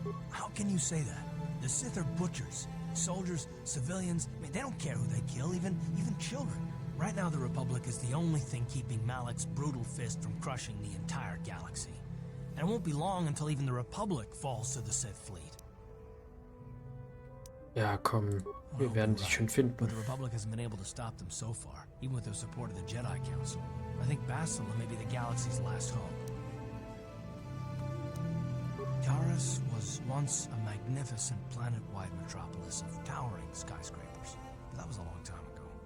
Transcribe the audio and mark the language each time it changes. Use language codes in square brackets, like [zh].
[en] How can you say that? The Sith are butchers. Soldiers, civilians, I mean, they don't care who they kill, even children. Right now, the Republic is the only thing keeping Malak's brutal fist from crushing the entire galaxy. And it won't be long until even the Republic falls to the Sith fleet. [de] Ja, komm, wir werden sie schon finden. [en] But the Republic hasn't been able to stop them so far, even with the support of the Jedi Council. I think Basila may be the galaxy's last hope. Taris was once a magnificent planet-wide metropolis of towering skyscrapers, but that was a long time ago.